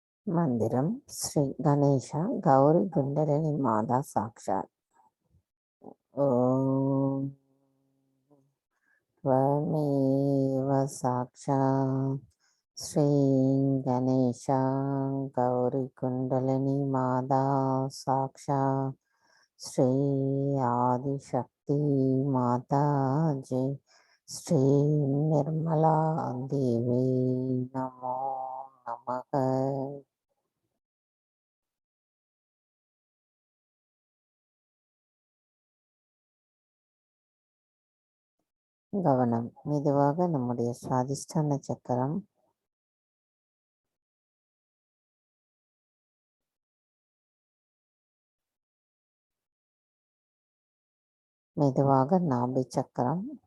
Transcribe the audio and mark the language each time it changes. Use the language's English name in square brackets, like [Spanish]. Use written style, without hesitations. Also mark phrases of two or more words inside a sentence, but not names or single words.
[Sanskrit] மந்திரம் श्री गणेशा गौरी कुण्डलिनी माता साक्षात्. ஓம் त्वमेव साक्षात् श्री गणेशा गौरी कुंडलिनी माता साक्षात् श्री आदिशक्ति माता जी श्री निर्मला देवी नमो नमः. [Tamil] கவனம் மெதுவாக நம்முடைய சுவாதிஷ்டான சக்கரம் மெதுவாக நாபி சக்கரம்